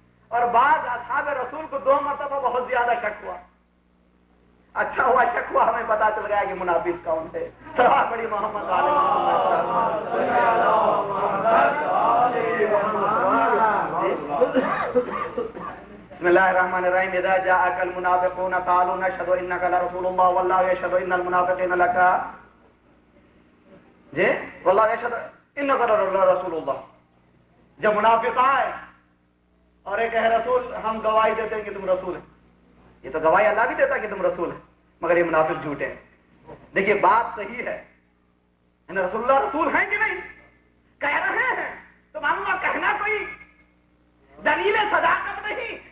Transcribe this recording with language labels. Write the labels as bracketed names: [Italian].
[Urdu] اور بعض اصحاب رسول کو 2 مرتبہ بہت زیادہ شک ہوا. اچھا ہوا شک ہوا، ہمیں پتا چل گیا کہ منافق کون تھے. صلوات پڑھی محمد علیہ [Arabic] بسم اللہ الرحمن الرحیم. اذا جاءك المنافقون قالوا نشهد انك لرسول الله والله يشهد ان المنافقين لك جی والله يشهد انك لرسول الله. [Urdu] جب منافق آئے اور ایک ہے رسول، ہم گواہی دیتے ہیں کہ تم رسول ہیں. یہ تو گواہی اللہ بھی دیتا ہے کہ تم رسول ہیں، مگر یہ منافق جھوٹے ہیں. دیکھیے بات صحیح ہے، رسول اللہ رسول ہیں کہ نہیں؟ کہہ رہے ہیں تو معلوم کہنا کوئی دلیل صداقت نہیں.